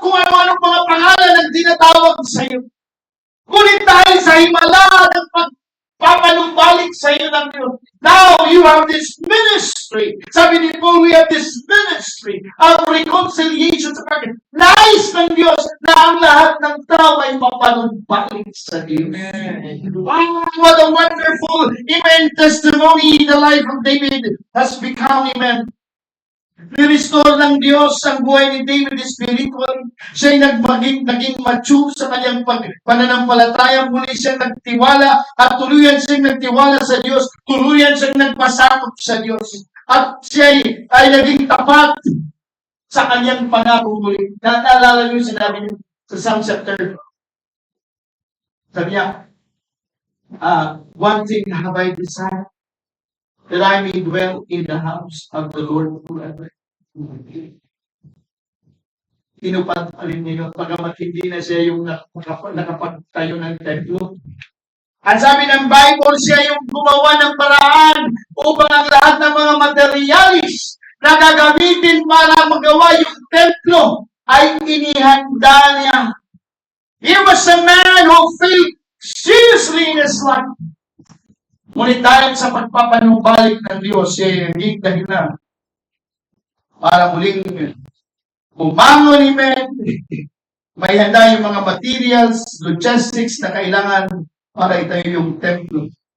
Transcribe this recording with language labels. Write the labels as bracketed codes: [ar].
[tl] Kung ano-anong mga pangalan ang tinatawag sa iyo. Ngunit dahil sa himala ng pagpapanumbalik sa iyo ng Diyos, [en] now you have this ministry. [tl] Sabi ni Paul, [en] we have this ministry of reconciliation [tl] sa pagkakas. Nais ng Diyos na ang lahat ng tao ay mapanumbalik sa Diyos. [en] Wow, what a wonderful, amen, testimony the life of David has become, amen. [tl] Ni-restore ng Diyos ang buhay ni David spiritually. Siya'y naging mature sa kanyang pananampalataya. Muli siyang nagtiwala at tuluyan siyang nagtiwala sa Diyos. Tuluyan siyang nagpasakop sa Diyos. At siya'y naging tapat sa kanyang pangako muli. Naalala niyo sinabi niyo sa Psalm chapter. Sabi niya, [en] one thing have I desired, that I may dwell in the house of the Lord forever. [tl] Tinupad pa rin niyo, pagamat hindi na siya yung nakapagtayo ng templo. At sabi ng Bible, siya yung gumawa ng paraan upang ang lahat ng mga materialis na gagamitin para magawa yung templo ay inihanda niya. [en] He was a man who failed seriously in his life. [tl] Ngunit dahil sa pagpapanumbalik ng Diyos, siya yung naging dahilan para muling bumangon, amen. May handa yung mga materials, logistics na kailangan para itayo yung templo.